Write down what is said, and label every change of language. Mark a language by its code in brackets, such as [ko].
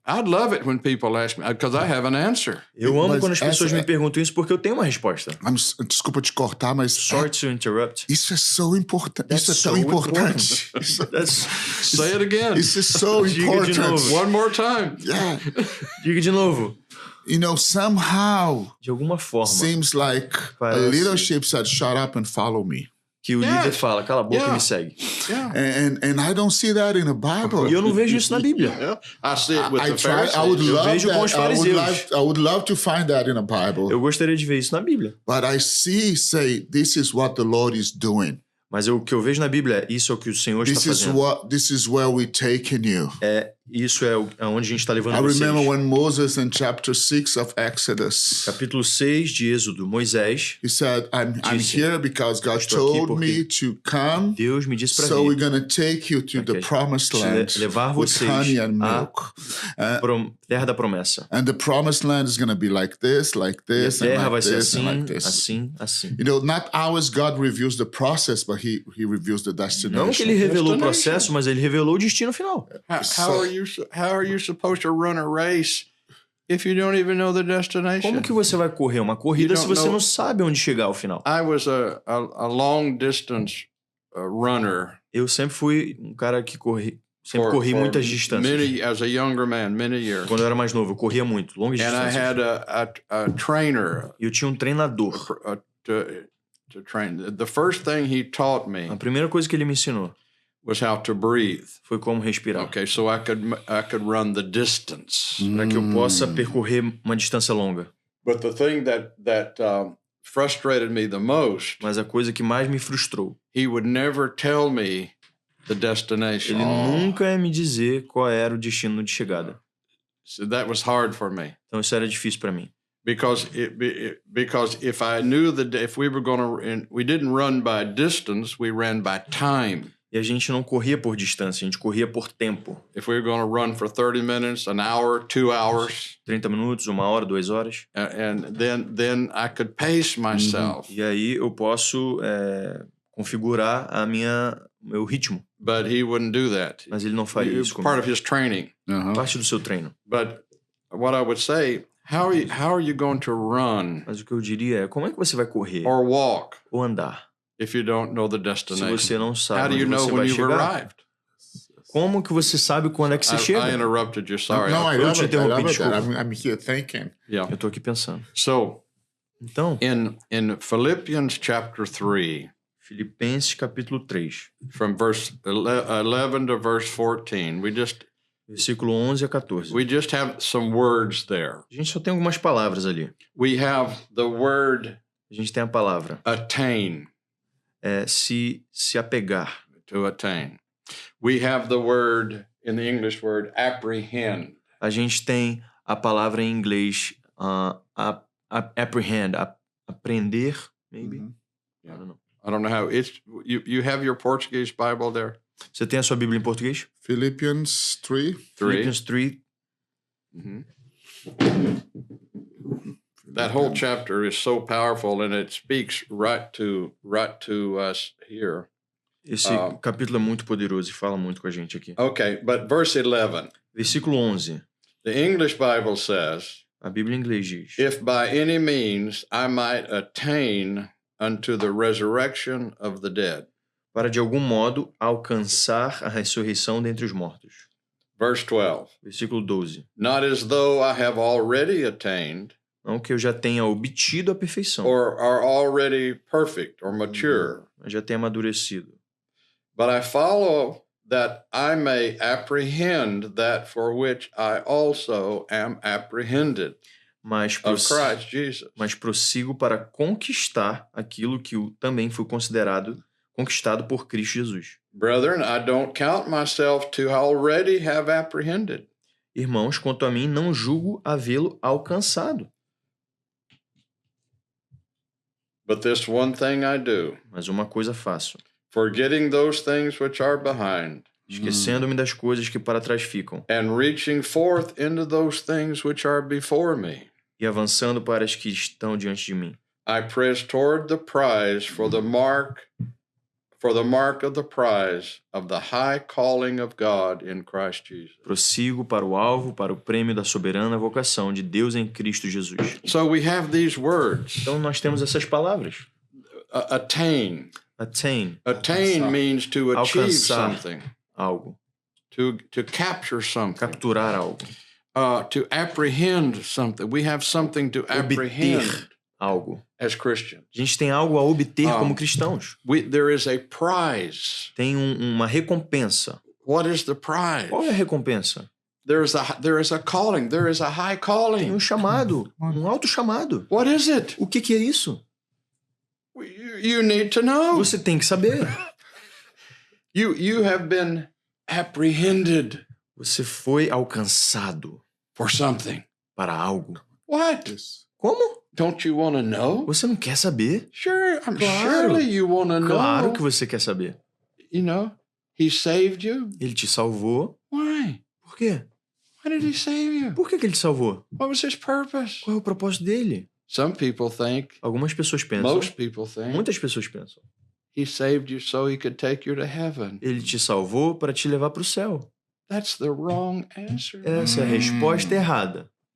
[en] I'd love it when people ask me, because I have an answer. [pt] Eu amo quando as pessoas me perguntam isso porque eu tenho uma resposta. Desculpa te cortar, mas [en] sorry to interrupt. [pt] Isso é so importante. Isso é tão importante. [en] Say it again. [pt] Isso é [en] so important. [pt] Diga de novo. [en] One more time. Yeah. [pt] Diga de novo. [en] Somehow, [pt] de alguma forma, [en] seems like a leadership said, "Shut up and follow me." [pt] Que o líder fala, cala a boca e me segue. [en] And I don't see that in the Bible. [pt] E eu não vejo isso na Bíblia. [en] I see it with the Pharisees. [pt] Eu vejo com os fariseus. [en] I would love to find that in the Bible. [pt] Eu gostaria de ver isso na Bíblia. [en] But I say, this is what the Lord is doing. [pt] Mas o que eu vejo na Bíblia é isso é o que o Senhor está fazendo. [en] This is where we're taking you. [pt] É Isso é onde a gente está levando vocês. [en] I remember when Moses in chapter 6 of Exodus. [pt] Capítulo 6 de Êxodo, Moisés. [en] He said, I'm here because God told me to come. [pt] Deus me disse para vir. [en] So we're going to take you to the promised land [pt] levar [en] with [pt] vocês [en] honey and milk. [pt] Terra da promessa. [en] And the promised land is going to be like this, and like this, [pt] assim, [en] and like this. [pt] Assim. [en] You know, not always God reveals the process, but he reveals the destination. [pt] Não que ele revelou o processo, mas ele revelou o destino final. [en] How are you supposed to run a race if you don't even know the destination? [pt] Como que você vai correr uma corrida se você não sabe onde chegar ao final? [en] I was a long distance runner. [pt] Eu sempre fui um cara que corri muitas distâncias. [en] As a younger man, many years. [pt] Quando eu era mais novo, eu corria muito, longas distâncias. [en] And I had a trainer. [pt] E eu tinha um treinador. [en] To train. The first thing he taught me. [pt] A primeira coisa que ele me ensinou [en] was how to breathe. [pt] Foi como respirar. [en] Okay, so I could run the distance. [pt] Para que eu possa percorrer uma distância longa. [en] But the thing that frustrated me the most. [pt] Mas a coisa que mais me frustrou. [en] He would never tell me the destination. [pt] Ele nunca ia me dizer qual era o destino de chegada. [en] So that was hard for me. [pt] Então isso era difícil para mim. [en] Because if I knew if we were going to, we didn't run by distance, we ran by time. [pt] E a gente não corria por distância, a gente corria por tempo. [en] If we were going to run for 30 minutes, an hour, 2 hours. [pt] 30 minutos, 1 hora, 2 horas. [en] And then I could pace myself. [pt] E aí eu posso configurar meu ritmo. [en] But he wouldn't do that. [pt] Mas ele não faria isso comigo. [en] Part of his training. [pt] Parte do seu treino. [en] But what I would say, how are you going to run? [pt] Mas o que eu diria é, como é que você vai correr? [en] Or walk? [pt] Ou andar? [en] If you don't know the destination. [pt] Se você não sabe onde você vai chegar? [en] Arrived? [pt] Como que você sabe quando é que você chega? [en] I interrupted you, sorry. No, I love it. [pt] Desculpa. [en] I'm here thinking. Yeah. [pt] Eu tô aqui pensando. Então, [en] in Philippians chapter 3, [pt] Filipenses capítulo 3, [en] from verse 11 to verse 14, [pt] versículo 11 a 14. [en] We just have some words there. [pt] A gente só tem algumas palavras ali. [en] We have the word [pt] a gente tem a palavra [en] attain. [pt] Se apegar. [en] To attain. We have the word, in the English word, apprehend. [pt] A gente tem a palavra em inglês apprehend, aprender, maybe. [en] Yeah. I don't know how it's. You have your Portuguese Bible there? [pt] Você tem a sua Bíblia em português? [en] Philippians 3. Philippians 3. That whole chapter is so powerful, and it speaks right to us here. [pt] Esse capítulo é muito poderoso e fala muito com a gente aqui. [en] Okay, but verse 11. [pt] Versículo 11. [en] The English Bible says, [pt] a Bíblia em inglês diz, [en] if by any means I might attain unto the resurrection of the dead. [pt] Para de algum modo alcançar a ressurreição dentre os mortos. [en] Verse 12. [pt] Versículo 12. [en] Not as though I have already attained. [pt] Não que eu já tenha obtido a perfeição. [en] Or are already perfect or mature. [pt] Já tenha amadurecido. [en] But I follow that I may apprehend that for which I also am apprehended. [pt] Mas [en] Christ Jesus. [pt] Mas prossigo para conquistar aquilo que também foi conquistado por Cristo Jesus. [en] Brethren, I don't count myself to already have apprehended. [pt] Irmãos, quanto a mim, não julgo havê-lo alcançado. [en] But this one thing I do. [pt] Mas uma coisa faço. [en] Forgetting those things which are behind. [pt] Esquecendo-me das coisas que para trás ficam. [en] And reaching forth into those things which are before me. [pt] E avançando para as que estão diante de mim. [en] I press toward the prize for the mark of the prize of the high calling of God in Christ Jesus. [pt] Prossigo para o alvo, para o prêmio da soberana vocação de Deus em Cristo Jesus. [en] So we have these words. [pt] Então nós temos essas palavras. [en] Attain. Attain. Attain means to achieve something. [pt] Algo. [en] To capture something. [pt] Capturar algo. [en] To apprehend something. We have something to apprehend. [pt] Algo. [en] As Christians. [pt] A gente tem algo a obter como cristãos. [en] There is a prize. [pt] Tem uma recompensa. [en] What is the prize? [pt] Qual é a recompensa? [en] There is a calling. There is a high calling. [pt] Tem um chamado, um alto chamado. [en] What is it? [pt] O que é isso? [en] You need to know. [pt] Você tem que saber. [en] You have been apprehended. [pt] Você foi alcançado [en] for something. [pt] Para algo. [en] What? [pt] Como? [en] Don't you want to know? [pt] Você não quer saber? [en] Sure, surely you want to know. [pt] Claro que você quer saber. [en] You know, he saved you. [pt] Ele te salvou. [en] Why? [pt] Por quê? [en] Why did he save you? [pt] Por que ele te salvou? [en] What was his purpose? [pt] Qual é o propósito dele? [en] Some people think. [pt] Algumas pessoas pensam. [en] Most people think. [pt] Muitas pessoas pensam. [en] He saved you so he could take you to heaven. [pt] Ele te salvou para te levar para o céu. [en] That's the wrong answer. [pt] Essa é a resposta errada.